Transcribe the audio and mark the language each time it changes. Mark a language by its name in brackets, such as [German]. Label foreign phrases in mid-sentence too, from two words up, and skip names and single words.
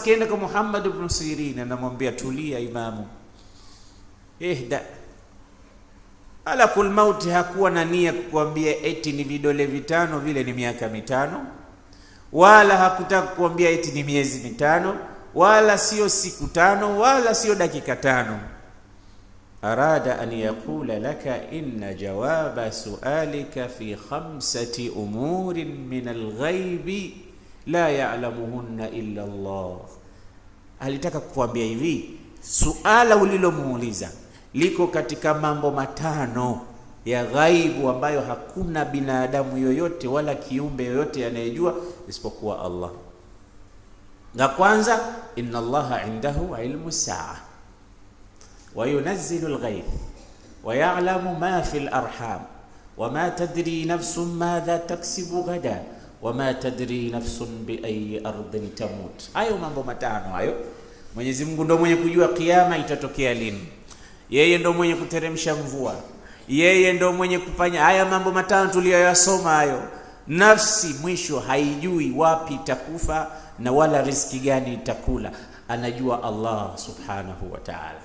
[Swahili] Kenda kwa Muhammad ibn Sirin anamwambia tulia Imamu, ihda. [Arabic] ملك الموت [Swahili] hakuwa na nia kukuambia eti ni vidole 5 vile ni miaka 5, wala hakutaka kukuambia eti ni miezi 5, wala sio siku 5, wala sio dakika 5. [Arabic] أراد أن يقول لك إن جواب سؤالك في 5 أمور من الغيب لا يعلمهن إلا الله. [Swahili] Alitaka kukuambia hivi, suala ulilomuuliza liko katika mambo 5 ya ghaibu ambayo hakuna binadamu yoyote wala kiumbe yoyote anayejua isipokuwa Allah. Na kwanza, [Arabic] إن الله عنده علم الساعة وينزل الغيث ويعلم ما في الأرحام وما تدري نفس ماذا تكسب غدا وما تدري نفس بأي أرض تموت. [Swahili] Hayo mambo 5 hayo, Mwenyezi Mungu ndo mwenye kujua kiyama itatokea lini. Yeye ndo mwenye kuteremsha mvua. Yeye ndo mwenye kufanya haya mambo 5 tuliyoyasoma hayo. Nafsi mwisho haijui wapi itakufa na wala riziki gani itakula, anajua Allah [Arabic] سبحانه وتعالى.